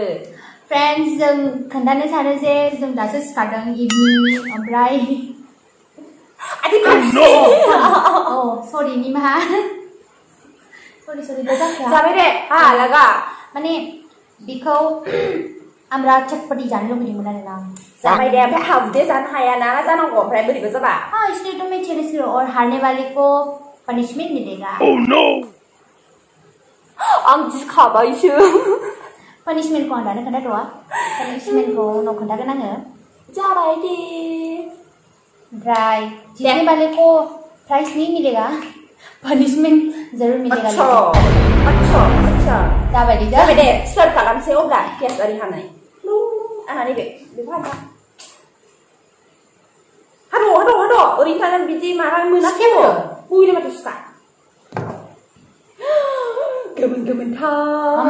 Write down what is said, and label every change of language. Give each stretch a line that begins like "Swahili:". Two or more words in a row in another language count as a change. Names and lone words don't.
Bodo: फ्रेन्ड्स जों खोन्थानो सानो जे जों दासो सिखारदों इभिनिंनि ओमफ्राय सरि निमाहा सरि जाबाय दे लागा माने बेखौ आं बिराद चटपटी जानो लुबैदोंमोन आरोना जाबाय दे ओमफ्राय हाबदे जानो हाया ना जानांगौ ओमफ्राय बोरैबा जाबा
Hindi: इसलिए तो मैं चैलेंज करूं और हारने वाले को पनिशमेंट मिलेगा
Bodo: आं गिखाबायसो पनिशमेंटखौ आं दानो खोन्थाथ'वा पनिशमेंटखौ उनाव खोन्थागोन आङो जाबाय दे
Hindi: ओमफ्राय जीतने वाले को प्राइस नहीं मिलेगा पनिशमेंट जरूर मिलेगा अच्छा
Bodo: जाबाय दे स्टार्ट खालामसै अब्ला पियास आरि हानाय आंना नैबे बेखौ हाद' ओरैनो थानानै बिदि माबा मोनाखै बयनो माथो सुखा गोमोनथार